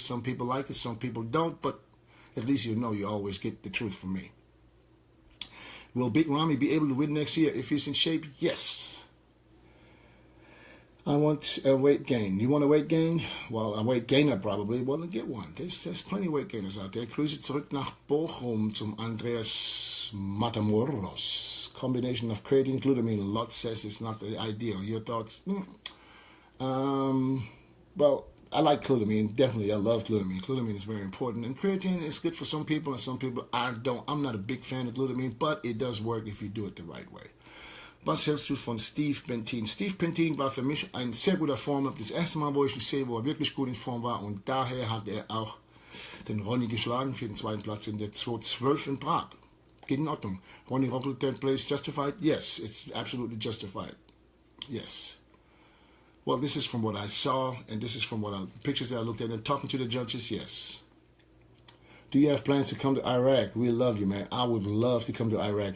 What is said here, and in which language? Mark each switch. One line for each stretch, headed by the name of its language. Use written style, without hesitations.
English: Some people like it, some people don't, but at least you always get the truth from me. Will Big Ramy be able to win next year if he's in shape? Yes. I want a weight gain. You want a weight gain? Well, a weight gainer probably. Well, then get one. There's plenty of weight gainers out there.
German: Grüße zurück nach Bochum zum Andreas Matamoros.
English: Combination of creatine, glutamine. Lot says it's not the ideal. Your thoughts? Well, I like glutamine. Definitely, I love glutamine. Glutamine is very important. And creatine is good for some people, and some people I'm not a big fan of glutamine, but it does work if you do it the right way.
German: Was hältst du von Steve Bentin? Steve Bentin war für mich ein sehr guter Form. Das erste Mal, wo ich ihn sehe, wo er wirklich gut in Form war. Und daher hat er auch den Ronny geschlagen für den zweiten Platz in der 212 in Prag. Geht in Ordnung.
English: Ronny Rockl, third place, justified? Yes, it's absolutely justified. Yes. Well, this is from what I saw, and this is from pictures that I looked at, and talking to the judges, yes. Do you have plans to come to Iraq? We love you, man. I would love to come to Iraq.